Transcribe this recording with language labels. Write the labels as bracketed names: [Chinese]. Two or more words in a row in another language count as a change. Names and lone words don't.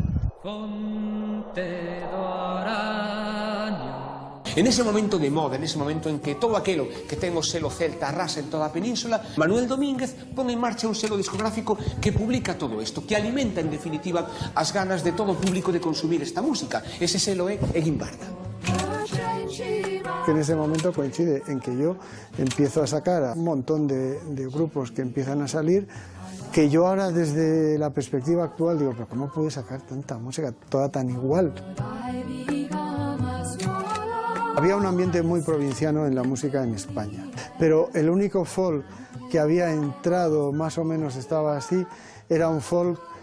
[Galician] Fonte do Araño. En ese momento de moda, en ese momento en que todo aquelo que ten o selo celta arrasa en toda a península, Manuel Domínguez pon en marcha un selo discográfico que publica todo isto, que alimenta en definitiva as ganas de todo o público de consumir esta música. Ese selo é Guimbarda. [Spanish] Que en ese momento coincide en que yo empiezo a sacar a un montón de grupos que empiezan a salir, que yo ahora desde la perspectiva actual digo, pero ¿cómo puede sacar tanta música toda tan igual? Había un ambiente muy provinciano en la música en España, pero el único folk que había entrado, más o menos estaba así, era un folk,